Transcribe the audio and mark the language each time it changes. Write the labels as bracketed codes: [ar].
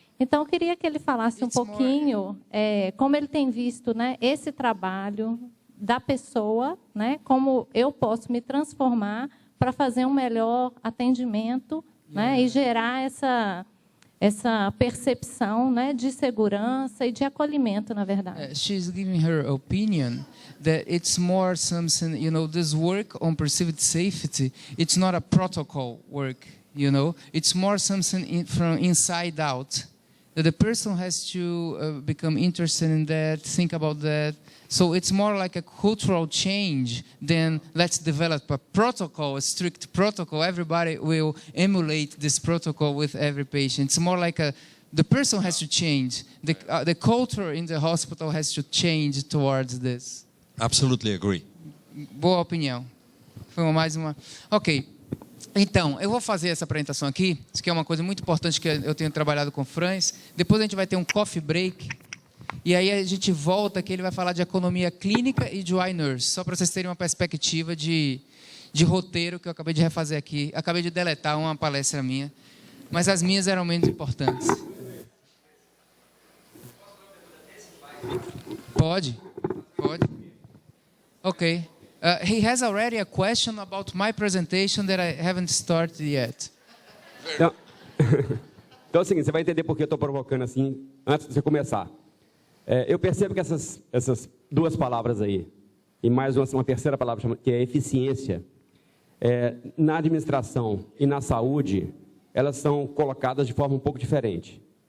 [pt] Então, eu queria que ele falasse um pouquinho como ele tem visto, né, esse trabalho da pessoa, né, como eu posso me transformar para fazer um melhor atendimento, né, e gerar essa percepção, né, de segurança e de acolhimento, na verdade. [en] She's giving her opinion that it's more something, this work on perceived safety, it's not a protocol work, it's more something from inside out. That the person has to become interested in that, think about that. So it's more like a cultural change than let's develop a protocol, a strict protocol. Everybody will emulate this protocol with every patient. It's more like the person has to change. The culture in the hospital has to change towards this. Absolutely agree. [pt] Boa opinião. Foi mais uma... Ok. Então, eu vou fazer essa apresentação aqui, isso que é uma coisa muito importante que eu tenho trabalhado com o Franz. Depois a gente vai ter um coffee break, e aí a gente volta que ele vai falar de economia clínica e de nurse, só para vocês terem uma perspectiva de roteiro que eu acabei de refazer aqui. Acabei de deletar uma palestra minha, mas as minhas eram menos importantes. Pode. Ok. [en] He has already a question about my presentation that I haven't started yet. [pt] Então é o seguinte, você vai entender por que eu estou provocando assim, antes de você começar. Eu percebo que essas duas palavras aí, e mais uma terceira palavra, que é eficiência, na administração e na saúde, elas são colocadas de forma um pouco diferente.